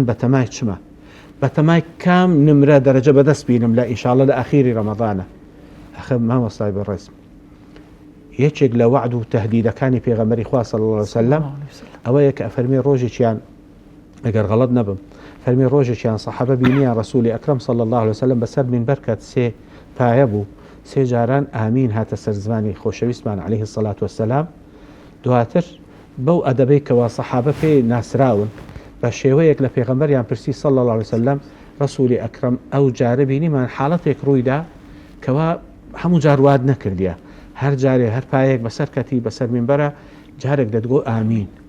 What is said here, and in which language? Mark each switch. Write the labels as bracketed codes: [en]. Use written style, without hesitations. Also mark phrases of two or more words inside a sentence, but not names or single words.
[ckb] بەتەمای چمە بەتەمای کام نمرە دەرەجە بەدەست بینم لە ئینشاڵڵا لە ئاخیری ڕەمەضانە ئەخە مامۆستای بەڕێزم یەکێک لە وعد و تەهدیدەکانی پێغەمبەری خوا صلی [ar] الله علیه وسلم [ckb] ئەوەیە کە ئەفەرمێ ڕۆژێکیان ئەگەر غەڵەت نەبم فەرمی ڕۆژێکیان سەحابە بینیان ڕەسوولی ئەکرەم [ar] صلی الله عليه وسلم [ckb] بەسەر مینبەر کات سێ پایە بوو سێ جاران ئامین هاتە سەر زمانی خۆشەویستمان [ar] عليه الصلاة والسلام [ckb] دواتر بەو ئەدەبەی کەوا سەحابە پێی ناسراون بە شێوەیەک لە پێغەمبەریان پرسی [ar] صلی الله عليه وسلم [ckb] ڕەسوولی ئەکرەم ئەو جارە بینیمان حاڵەتێک ڕوویدا کەوا هەموو جار واد نەکردیە هەر جارێ هەر پایەک بەسەر کەتی بەسەر مینبەرە جارێک دەتگۆ ئامین